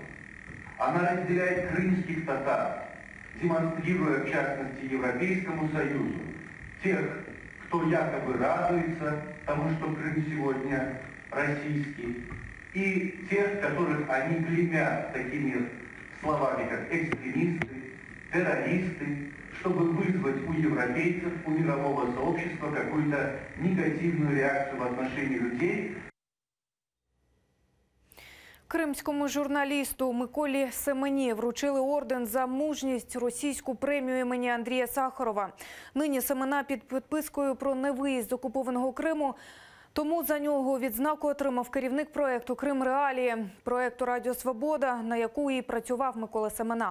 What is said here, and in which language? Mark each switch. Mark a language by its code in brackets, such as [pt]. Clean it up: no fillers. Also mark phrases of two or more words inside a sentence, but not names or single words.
[ru] Она разделяет крымских татар, демонстрируя, в частности, Европейскому Союзу, тех, кто якобы радуется тому, что Крым сегодня российский, и тех, которых они клеймят такими словами, как экстремисты, террористы, чтобы вызвать у европейцев, у мирового сообщества какую-то негативную реакцию в отношении людей. [uk] Кримському журналісту Миколі Семені вручили орден за мужність, російську премію імені Андрія Сахарова. Нині Семена під підпискою про невиїзд з окупованого Криму. Тому за нього відзнаку отримав керівник проєкту «Крим Реалії», проєкту «Радіо Свобода», на яку і працював Микола Семена.